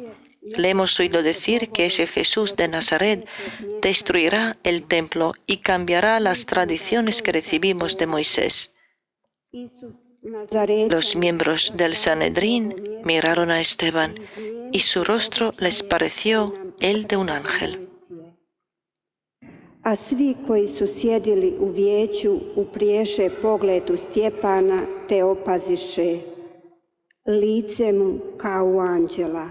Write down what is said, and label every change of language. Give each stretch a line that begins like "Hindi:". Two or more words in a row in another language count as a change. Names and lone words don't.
Spanish: Le hemos oído decir que ese Jesús de Nazaret destruirá el templo y cambiará las tradiciones que recibimos de Moisés. Los miembros del Sanedrín miraron a Esteban y su rostro les pareció el de un ángel.
Croatian: A svi koji su sjedili u vijeću upriješe pogled u Stjepana te opaziše lice mu kao u anđela.